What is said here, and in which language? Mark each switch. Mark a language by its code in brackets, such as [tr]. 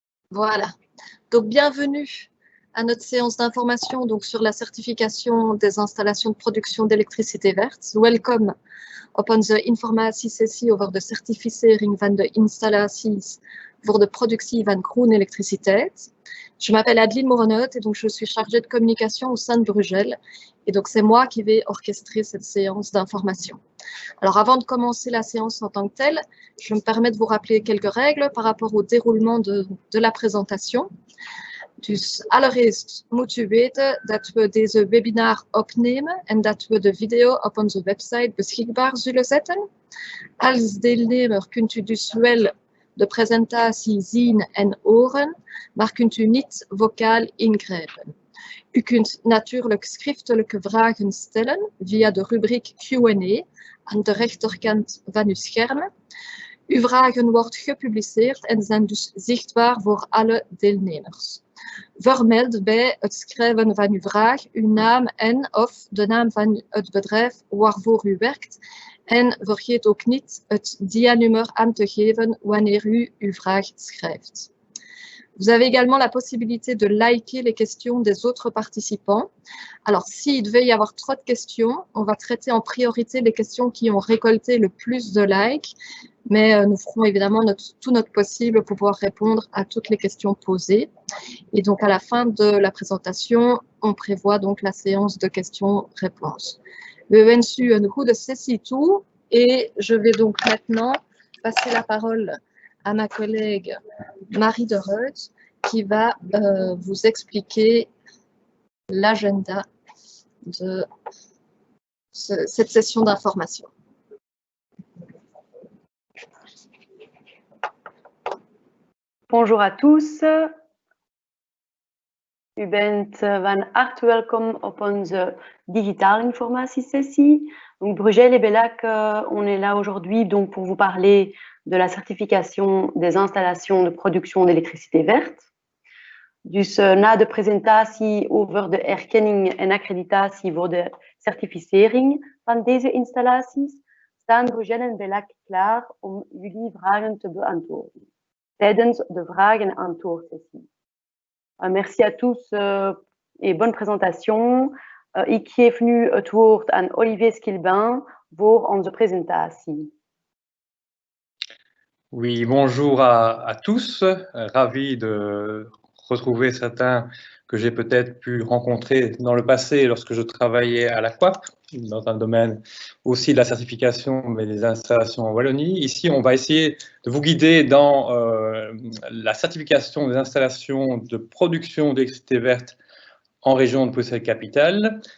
[fr] Voilà. Donc, bienvenue à notre séance d'information sur la certification des installations de production d'électricité verte. [nl] Welcome upon the informatiesessie over de certificering van de installaties voor de productie van groene elektriciteit. [fr] Je m'appelle Adeline Moronot et donc je suis chargée de communication au sein de Brugel. Et donc c'est moi qui vais orchestrer cette séance d'information. Alors avant de commencer la séance en tant que telle, je me permets de vous rappeler quelques règles par rapport au déroulement de la présentation. [nl] Dus allereerst moet u weten dat we deze webinar opnemen en dat we de video op onze website beschikbaar zullen zetten. Als deelnemer kunt u dus wel de presentatie zien en horen, maar kunt u niet vocaal ingrijpen. U kunt natuurlijk schriftelijke vragen stellen via de rubriek Q&A aan de rechterkant van uw scherm. Uw vragen worden gepubliceerd en zijn dus zichtbaar voor alle deelnemers. Vermeld bij het schrijven van uw vraag uw naam en of de naam van het bedrijf waarvoor u werkt. En vergeet ook niet het DIA-nummer aan te geven wanneer u uw vraag schrijft. [fr] Vous avez également la possibilité de liker les questions des autres participants. Alors, s'il devait y avoir trop de questions, on va traiter en priorité les questions qui ont récolté le plus de likes, mais nous ferons évidemment tout notre possible pour pouvoir répondre à toutes les questions posées. Et donc, à la fin de la présentation, on prévoit donc la séance de questions-réponses. [nl] We wensen u een goede sessie toe [fr] et je vais donc maintenant passer la parole à ma collègue Marie de Reut qui va vous expliquer l'agenda de cette session d'information. Bonjour à tous. [nl] U bent van harte welkom op onze digitale informatiesessie. [fr] Donc Brugel et Bellac, on est là aujourd'hui donc pour vous parler de la certification des installations de production d'électricité verte. [nl] Dus na de presentatie over de erkenning en accreditatie voor de certificering van deze installaties staan Brugel en Bellac klaar om jullie vragen te beantwoorden tijdens de vragen- en antwoordsessie. [fr] Merci à tous et bonne présentation. [nl] Ik geef nu het woord aan Olivier Skilbin voor onze presentatie. [fr] Oui, bonjour à tous. Ravi de retrouver certains que j'ai peut-être pu rencontrer dans le passé lorsque je travaillais à la COAP, dans un domaine aussi de la certification, mais des installations en Wallonie. Ici, on va essayer de vous guider dans la certification des installations de production d'électricité verte en région de Bruxelles-Capitale.